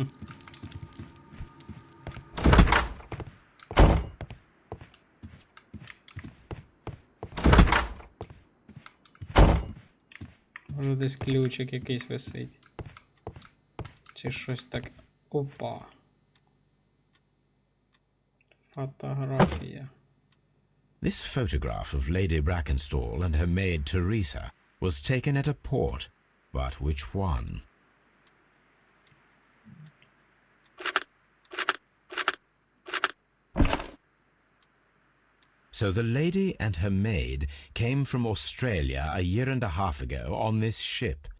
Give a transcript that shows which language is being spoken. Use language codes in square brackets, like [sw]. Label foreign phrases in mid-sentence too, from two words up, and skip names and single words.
[uk] Може десь ключик якийсь висить. Чи щось так. Опа. Фотографія. [en] This photograph of Lady Brackenstall and her maid Teresa was taken at a port, but which one? So the lady and her maid came from Australia a year and a half ago on this ship.